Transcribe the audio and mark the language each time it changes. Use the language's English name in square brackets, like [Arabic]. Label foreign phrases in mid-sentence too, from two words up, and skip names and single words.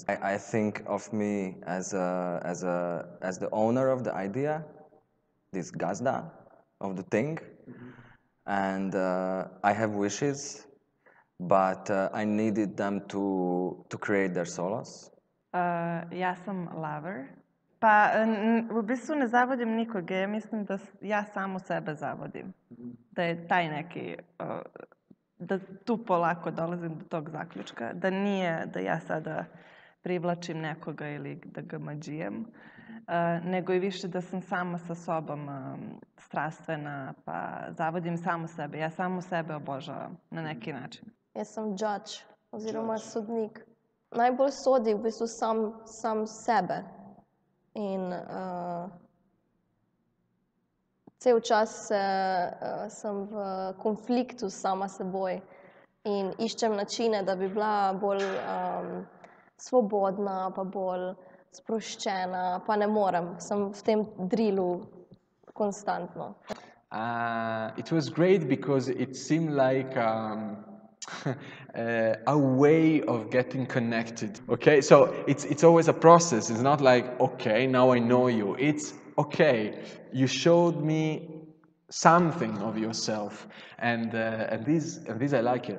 [English] I think of me as the owner of the idea, this gazda of the thing, and I have wishes, but I needed them to create their solos. [Serbian] Ja sam lover. Pa u bistvu ne zavodim nikoga, ja mislim da ja samu sebe zavodim. Da je taj neki, da tu polako dolazim do tog zaključka, da nije da ja sada privlačim nekoga ili da ga mađijem, nego i više da sam sama sa sobom strastvena, pa zavodim samu sebe. Ja samu sebe obožavam na neki način. [Slovenian] Jaz sem judge oziroma sodnik. Najbolj sodi v bistvu sam sebe. In cel čas sem v konfliktu sama s seboj in iščem načine, da bi bila bolj svobodna, pa bolj sproščena, pa ne morem. Sem v tem drilu konstantno. [English] It was great because it seemed like a way of getting connected. Okay, so it's always a process. It's not like, okay, now I know you. It's okay, you showed me something of yourself, and this I like it.